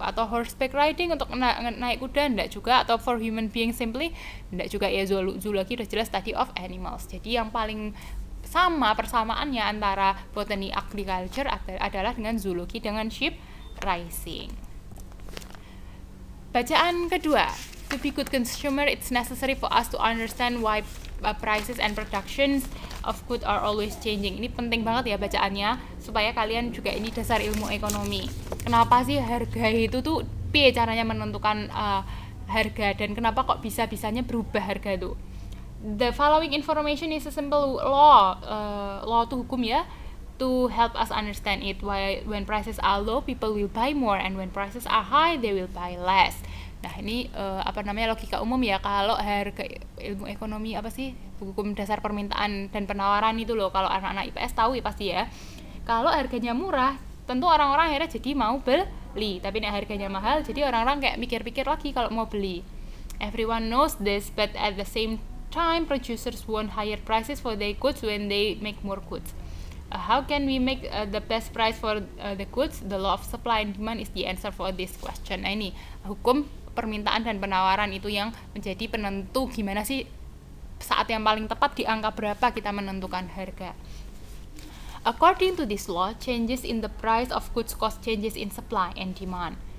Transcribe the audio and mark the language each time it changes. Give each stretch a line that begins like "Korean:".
Indonesian: Atau
English: horseback riding,
Indonesian: untuk naik kuda, enggak juga. Atau
English: for human being simply,
Indonesian: enggak juga ya. Zoologi udah jelas
English: study of animals.
Indonesian: Jadi yang paling persamaannya antara botany agriculture adalah dengan zoologi, dengan
English: sheep raising.
Indonesian: Bacaan kedua.
English: To be good consumer, it's necessary for us to understand why prices and productions of good are always changing.
Indonesian: Ini penting banget ya bacaannya, supaya kalian juga, ini dasar ilmu ekonomi. Kenapa sih harga itu tuh, caranya menentukan harga, dan kenapa kok bisa-bisanya berubah harga itu.
English: The following information is a simple law
Indonesian: itu hukum ya,
English: to help us understand it. Why when prices are low, people will buy more, and when prices are high, they will buy less.
Indonesian: Nah, ini logika umum ya. Kalau harga, ilmu ekonomi hukum dasar permintaan dan penawaran itu loh. Kalau anak-anak IPS tahu ya pasti ya. Kalau harganya murah, tentu orang-orang akhirnya jadi mau beli. Tapi nek harganya mahal, jadi orang-orang kayak mikir-pikir lagi kalau mau beli.
English: Everyone knows this, but at the same time, producers want higher prices for their goods when they make more goods. How can we make the best price for the goods? The law of supply and demand is the answer for this question.
Indonesian: Nah ini hukum permintaan dan penawaran itu yang menjadi penentu gimana sih saat yang paling tepat di angka berapa kita menentukan harga.
English: According to this law, changes in the price of goods cause changes in supply and demand.